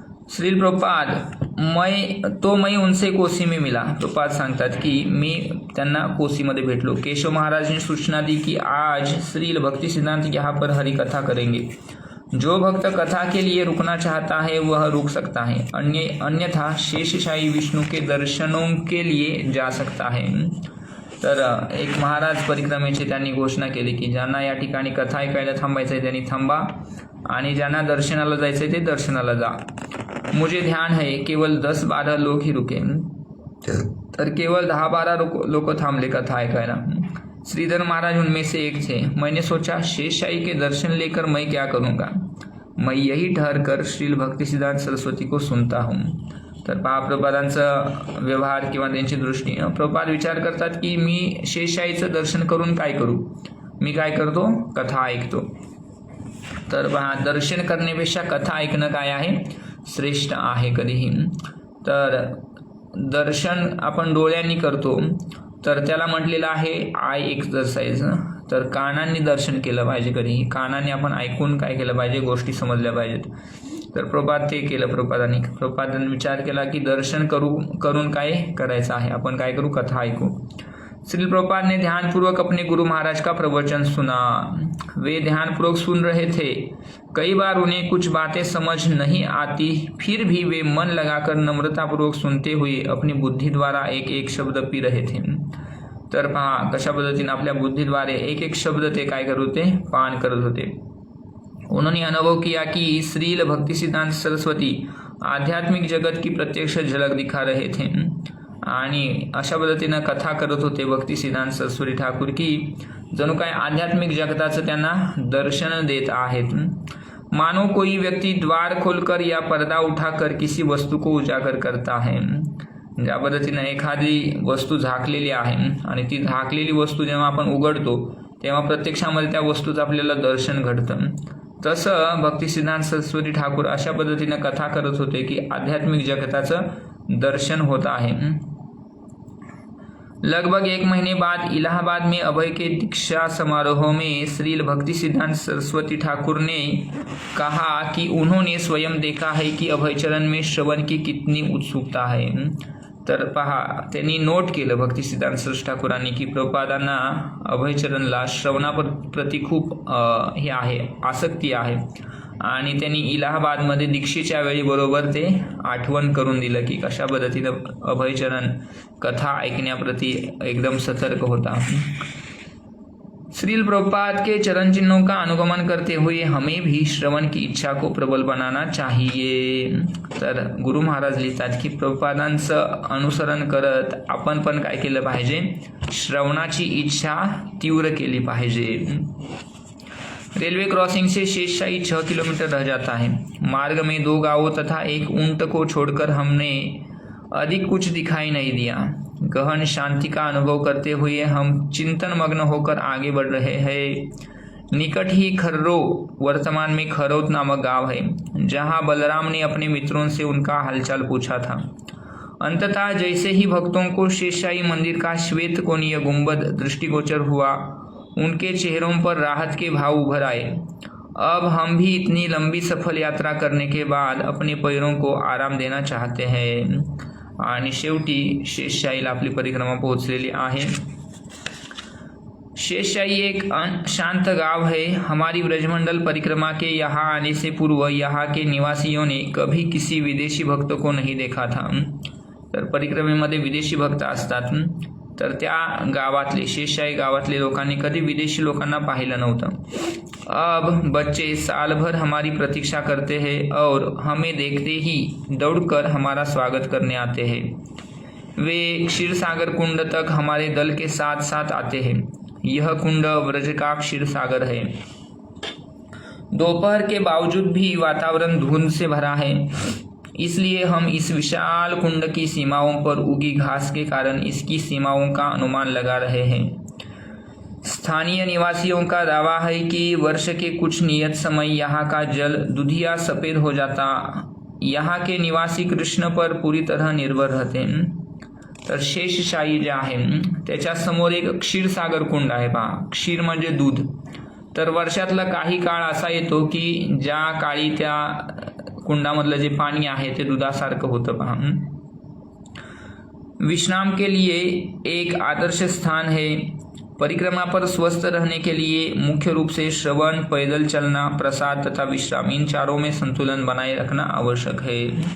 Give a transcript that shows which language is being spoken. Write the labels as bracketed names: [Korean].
[Hindi] श्रील प्रभुपाद मैं उनसे कोसी में मिला। [Marathi] प्रभुपाद सांगतात की मी त्यांना कोसीमध्ये भेटलो। [Hindi] केशव महाराज ने सूचना दी कि आज श्रील भक्तिसिद्धांत यहाँ पर हरि कथा करेंगे। जो भक्त कथा के लिए रुकना चाहता है वह रुक सकता है, अन्यथा शेषशाही विष्णु के दर्शनों के लिए जा सकता है। [Marathi] तर एक महाराज परिक्रमेची त्यांनी घोषणा केली की ज्यांना या ठिकाणी कथा ऐकायला थांबायचं आहे त्यांनी थांबा आणि ज्यांना दर्शनाला जायचं आहे ते दर्शनाला जा। [Hindi] मुझे ध्यान है केवल 10-12 लोग ही रुके। [Marathi] तर केवळ 10-12 लोक थांबले कथा ऐकायला। [Hindi] श्रीधर महाराज उनमें से एक थे। मैंने सोचा शेषशाही के दर्शन लेकर मैं क्या करूँगा, मैं यही ठहर कर श्रील भक्तिसिद्धांत सरस्वती को सुनता हूँ। [Marathi] तर पहा प्रभुपादांचा व्यवहार किंवा त्यांची दृष्टी। प्रभुपाद विचार करतात की मी शेषशाहीचं दर्शन करून काय करू, मी काय करतो, कथा ऐकतो। तर पहा दर्शन करण्यापेक्षा कथा ऐकणं काय आहे, श्रेष्ठ आहे कधीही। तर दर्शन आपण डोळ्यांनी करतो तर त्याला म्हटलेलं आहे आय एक्सरसाइज। तर कानांनी दर्शन केलं पाहिजे, कधीही कानाने आपण ऐकून काय केलं पाहिजे, गोष्टी समजल्या पाहिजेत। तर प्रभुपाद ते केलं. प्रभुपादांनी विचार केला की दर्शन करून काय करायचं आहे, आपण काय करू, कथा ऐकू. [Hindi] श्रील प्रभुपाद ने ध्यानपूर्वक अपने गुरु महाराज का प्रवचन सुना. वे ध्यानपूर्वक सुन रहे थे. कई बार उन्हें कुछ बातें समझ नहीं आती, फिर भी वे मन लगाकर नम्रतापूर्वक सुनते हुए अपनी बुद्धी द्वारा एक एक शब्द पी रहे थे. [Marathi] तर पहा कशा पद्धतीने आपल्या बुद्धीद्वारे एक एक शब्द ते काय करत होते, पान करत होते. [Hindi] उन्होंने अनुभव किया कि श्रील भक्ति सिद्धांत सरस्वती आध्यात्मिक जगत की प्रत्यक्ष झलक दिखा रहे थे. [Marathi] आणि अशा पद्धतीनं कथा करत होते भक्ती सिद्धांत सरस्वती ठाकूर की जणू काय आध्यात्मिक जगताचं त्यांना दर्शन देत आहेत. [Hindi] मानो कोई व्यक्ति द्वार खोलकर या पर्दा उठाकर किसी वस्तू को उजागर करता है. [Marathi] ज्या पद्धतीनं एखादी वस्तू झाकलेली आहे आणि ती झाकलेली वस्तू जेव्हा आपण उघडतो तेव्हा प्रत्यक्षामध्ये त्या वस्तूचं आपल्याला दर्शन घडतं. तसं भक्ती सिद्धांत सरस्वती ठाकूर अशा पद्धतीनं कथा करत होते की आध्यात्मिक जगताचं दर्शन होत आहे. [Hindi] लगभग 1 महीने बाद इलाहाबाद में अभय के दीक्षा समारोह में श्रील भक्ति सिद्धांत सरस्वती ठाकुर ने कहा कि उन्होंने स्वयं देखा है कि अभयचरण में श्रवण की कितनी उत्सुकता है. [Marathi] तर पहा त्यांनी नोट केलं भक्ती सिद्धांत सरस्वती ठाकुरांनी की प्रभुपादांना अभयचरणला श्रवणाप्रती खूप हे आहे, आसक्ती आहे. आणि त्यांनी इलाहाबादमध्ये दीक्षेच्या वेळी बरोबर ते आठवण करून दिलं की कशा पद्धतीनं अभयचरण कथा ऐकण्याप्रती एकदम सतर्क होता. [Hindi] श्रील प्रभुपाद के चरण चिन्हों का अनुगमन करते हुए हमें भी श्रवण की इच्छा को प्रबल बनाना चाहिए. [Marathi] तर गुरु महाराज लिहितात की प्रभुपादांचं अनुसरण करत आपण पण काय केलं पाहिजे, श्रवणाची इच्छा तीव्र केली पाहिजे. [Hindi] रेलवे क्रॉसिंग से शेषशाही 6 किलोमीटर रह जाता है. मार्ग में 2 गांवों तथा एक ऊंट को छोड़कर हमने अधिक कुछ दिखाई नहीं दिया. गहन शांति का अनुभव करते हुए हम चिंतन मग्न होकर आगे बढ़ रहे हैं. निकट ही खर्रो, वर्तमान में खरौत नामक गांव है, जहां बलराम ने अपने मित्रों से उनका हालचाल पूछा था. अंततः जैसे ही भक्तों को शेषशाही मंदिर का श्वेत कोणीय गुंबद दृष्टिगोचर हुआ, उनके चेहरों पर राहत के भाव उभर आए. अब हम भी इतनी लंबी सफल यात्रा करने के बाद अपने पैरों को आराम देना चाहते हैं. [Marathi] आणि शेवटी शेषशाहीला आपली परिक्रमा पोहोचलेली आहे. [Hindi] शेषशाही एक शांत गांव है. हमारी ब्रजमंडल परिक्रमा के यहाँ आने से पूर्व यहाँ के निवासियों ने कभी किसी विदेशी भक्त को नहीं देखा था. [Marathi] तर परिक्रमेमध्ये विदेशी भक्त असतात, तर त्या गावातले शेषशाही गावातले लोकांनी कधी विदेशी लोकांना पाहिलं नव्हतं. [Hindi] अब बच्चे साल भर हमारी प्रतीक्षा करते हैं और हमें देखते ही दौड़कर हमारा स्वागत करने आते हैं. वे क्षीरसागर कुंड तक हमारे दल के साथ साथ आते हैं. यह कुंड ब्रज का क्षीरसागर है. दोपहर के बावजूद भी वातावरण धुंध से भरा है, इसलिए हम इस विशाल कुंड की सीमाओं पर उगी घास के कारण इसकी सीमाओं का अनुमान लगा रहे हैं. स्थानीय निवासियों का दावा है कि वर्ष के कुछ नियत समय यहाँ का जल दुधिया सफेद हो जाता. यहाँ के निवासी कृष्ण पर पूरी तरह निर्भर रहते. [Marathi] तर शेषशाही जे आहे त्याच्या समोर एक क्षीरसागर कुंड आहे. पहा, क्षीर म्हणजे दूध. तर वर्षातला काही काळ असा येतो की ज्या काळी त्या कुंडामधलं जे पाणी आहे ते दुधासारखं होतं. [Hindi] पहा, विश्राम के लिए एक आदर्श स्थान है. परिक्रमा पर स्वस्थ रहने के लिए मुख्य रूप से श्रवण, पैदल चलना, प्रसाद तथा विश्राम इन चारों में संतुलन बनाए रखना आवश्यक है.